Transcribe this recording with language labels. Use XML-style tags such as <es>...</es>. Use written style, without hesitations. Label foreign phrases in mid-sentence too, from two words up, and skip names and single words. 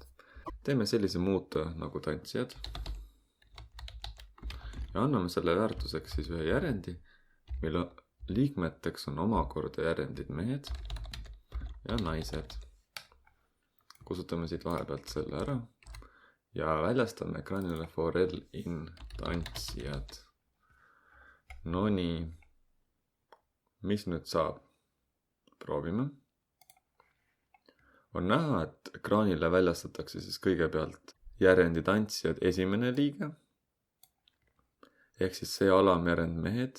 <et>Teeme sellise muuta nagu tantsijad. Ja anname selle väärtuseks siis ühe järjendi, mille liikmeteks on omakorda järjendid mehed ja naised. Kusutame siit vahepealt selle ära. Ja väljastame ekraanile</et> <en>for L in</en> <et>tantsijad. No nii. Mis nüüd saab? Proovime. On näha, et ekraanile väljastatakse siis kõigepealt järjendi tantsijad esimene liige. Ehk siis see alamjärjend mehed.</et>